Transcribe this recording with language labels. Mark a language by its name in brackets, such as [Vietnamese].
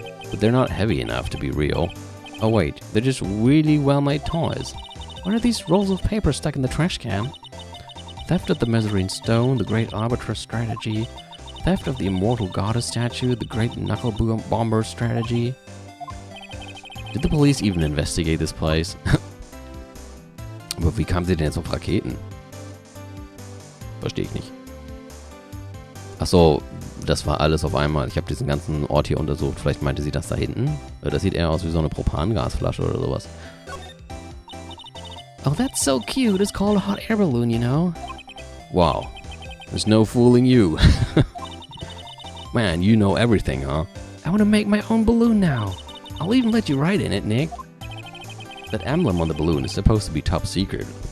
[English] But they're not heavy enough to be real. Oh wait, they're just really well-made toys. What are these rolls of paper stuck in the trash can? Theft of the Mezzarine Stone, the Great Arbiter Strategy. Theft of the Immortal Goddess Statue, the Great Knuckle Bomber Strategy. Did the police even investigate this place? [German] Aber wie kamen sie denn jetzt auf Raketen? Verstehe ich nicht. Achso, das war alles auf einmal. Ich habe diesen ganzen Ort hier untersucht. Vielleicht meinte sie das da hinten. Das sieht eher aus wie so eine Propangasflasche oder sowas. [English] Oh, that's so cute. It's called a hot air balloon, you know. Wow. There's no fooling you. Man, you know everything, huh? I want to make my own balloon now. I'll even let you ride in it, Nick. That emblem on the balloon is supposed to be top secret.